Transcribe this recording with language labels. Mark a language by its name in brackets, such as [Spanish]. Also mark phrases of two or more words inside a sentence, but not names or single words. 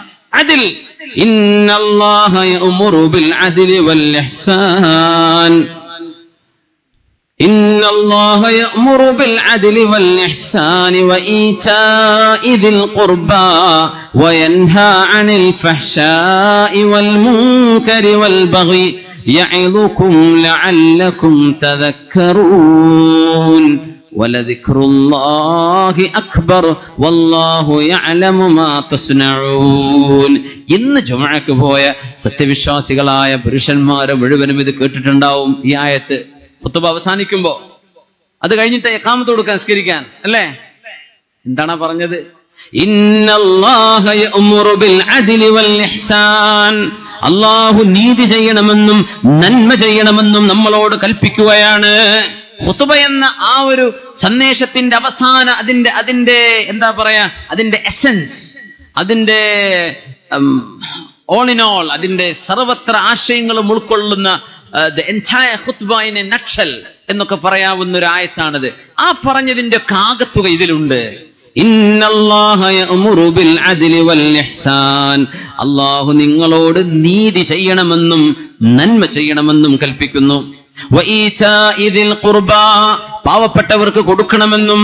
[Arabic] عدل، إن الله يأمر بالعدل والإحسان، إن الله يأمر بالعدل والإحسان وإيتاء ذي القربى وينهى عن الفحشاء والمنكر والبغي يعظكم لعلكم تذكرون ولذكر الله أكبر والله يعلم ما تصنعون. [Malayalam] ഇന്ന് ജുമഅക്ക് പോയ സത്യവിശ്വാസികളായ പുരുഷന്മാരെ മുഴുവനും ഇത് കേട്ടിട്ടുണ്ടാവും. ഈ ആയത്ത് ഖുത്ബ അവസാനിക്കുമ്പോ, അത് കഴിഞ്ഞിട്ട് ഇഖാമത്ത് കൊടുക്കാൻ, നിസ്കരിക്കാൻ അല്ലേ? എന്താണ് പറഞ്ഞത്? [Arabic] إن الله يأمر بالعدل والإحسان, [Malayalam] അല്ലാഹു നീതി ചെയ്യണമെന്നും നന്മ ചെയ്യണമെന്നും നമ്മളോട് കൽപ്പിക്കുകയാണ്. ഖുത്ബ എന്ന ആ ഒരു സന്ദേശത്തിന്റെ അവസാന, അതിന്റെ എന്താ പറയാ, അതിന്റെ എസൻസ്, അതിന്റെ [English] all in all, [Malayalam] അതിന്റെ സർവത്ര ആശയങ്ങളും ഉൾക്കൊള്ളുന്ന [English] the entire khutbah in a nutshell [Malayalam] എന്നൊക്കെ പറയാവുന്ന ഒരു ആയത്താണിത്. ആ പറഞ്ഞതിന്റെ കാകത്തുക ഇതിലുണ്ട്. [Arabic] إن الله يأمر بالعدل والإحسان, [Malayalam] അല്ലാഹു നിങ്ങളോട് നീതി ചെയ്യണമെന്നും നന്മ ചെയ്യണമെന്നും കൽപ്പിക്കുന്നു. [Arabic] وإيتاء ذي القربى, [Malayalam] പാവപ്പെട്ടവർക്ക് കൊടുക്കണമെന്നും.